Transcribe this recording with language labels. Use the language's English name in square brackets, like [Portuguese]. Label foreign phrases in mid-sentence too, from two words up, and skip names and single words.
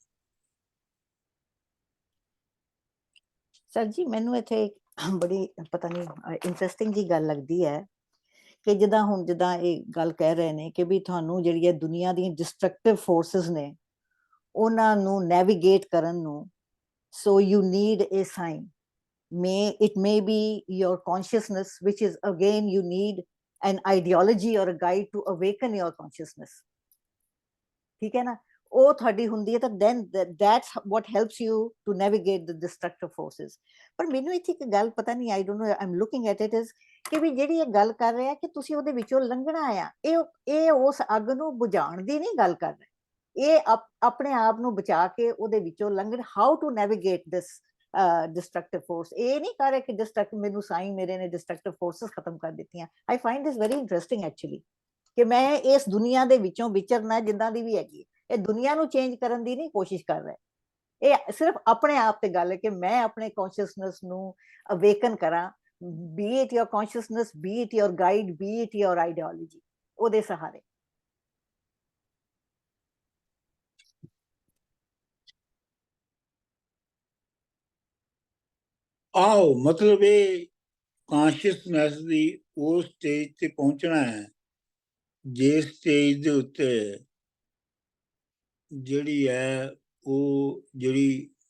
[Punjabi] ਸਰ ਜੀ ਮੈਨੂੰ ਇੱਥੇ ਬੜੀ ਪਤਾ ਨਹੀਂ ਇੰਟਰਸਟਿੰਗ ਜੀ ਗੱਲ ਲੱਗਦੀ ਹੈ ਕਿ ਜਿੱਦਾਂ ਇਹ ਗੱਲ ਕਹਿ ਰਹੇ ਨੇ ਕਿ ਵੀ ਤੁਹਾਨੂੰ ਜਿਹੜੀ ਹੈ ਦੁਨੀਆ ਦੀਆਂ [English] destructive forces [Punjabi] ਨੇ ਉਹਨਾਂ ਨੂੰ ਨੈਵੀਗੇਟ ਕਰਨ ਨੂੰ, [English] so you need a sign. It may be your consciousness, which is again you need an ideology or a guide to awaken your consciousness. [Punjabi] ਠੀਕ ਹੈ ਨਾ, ਉਹ ਤੁਹਾਡੀ ਹੁੰਦੀ ਹੈ ਤਾਂ [English] then that's what helps you to navigate the destructive forces. [Punjabi] ਪਰ ਮੈਨੂੰ ਇੱਥੇ ਇੱਕ ਗੱਲ ਪਤਾ ਨਹੀਂ, [English] I don't know, I'm looking at it is [Punjabi] ਕਿ ਵੀ ਜਿਹੜੀ ਇਹ ਗੱਲ ਕਰ ਰਿਹਾ ਕਿ ਤੁਸੀਂ ਉਹਦੇ ਵਿੱਚੋਂ ਲੰਘਣਾ ਆ, ਇਹ ਉਸ ਅੱਗ ਨੂੰ ਬੁਝਾਉਣ ਦੀ ਨਹੀਂ ਗੱਲ ਕਰ ਰਹੇ, ਇਹ ਆਪਣੇ ਆਪ ਨੂੰ ਬਚਾ ਕੇ ਉਹਦੇ ਵਿੱਚੋਂ ਲੰਘਣ, [English] how to navigate this destructive force. [Punjabi] ਇਹ ਨਹੀਂ ਕਰ ਰਿਹਾ ਕਿ ਡਿਸਟਰਕਟ ਮੈਨੂੰ ਸਾਈਂ ਮੇਰੇ ਨੇ [English] destructive forces [Punjabi] ਖਤਮ ਕਰ ਦਿੱਤੀਆਂ। [English] I find this very interesting actually [Punjabi] ਕਿ ਮੈਂ ਇਸ ਦੁਨੀਆ ਦੇ ਵਿੱਚੋਂ ਵਿਚਰਨਾ ਜਿੱਦਾਂ ਦੀ ਵੀ ਹੈਗੀ, ਇਹ ਦੁਨੀਆ ਨੂੰ ਚੇਂਜ ਕਰਨ ਦੀ ਨਹੀਂ ਕੋਸ਼ਿਸ਼ ਕਰ ਰਿਹਾ, ਇਹ ਸਿਰਫ ਆਪਣੇ ਆਪ ਤੇ ਗੱਲ ਹੈ ਕਿ ਮੈਂ ਆਪਣੇ ਕੌਨਸ਼ੀਅਸਨੈਸ ਨੂੰ ਅਵੇਕਨ ਕਰਾਂ, [English] be it your consciousness, be it your guide, be it your ideology, [Punjabi] ਉਹਦੇ ਸਹਾਰੇ। ਆਓ ਮਤਲਬ ਇਹ ਕੌਨਸ਼ੀਅਸਨੈਸ ਦੀ ਉਸ ਸਟੇਜ ਤੇ ਪਹੁੰਚਣਾ ਹੈ ਜਿਸ ਸਟੇਜ ਦੇ ਉੱਤੇ ਜਿਹੜੀ ਹੈ ਉਹ ਜਿਹੜੀ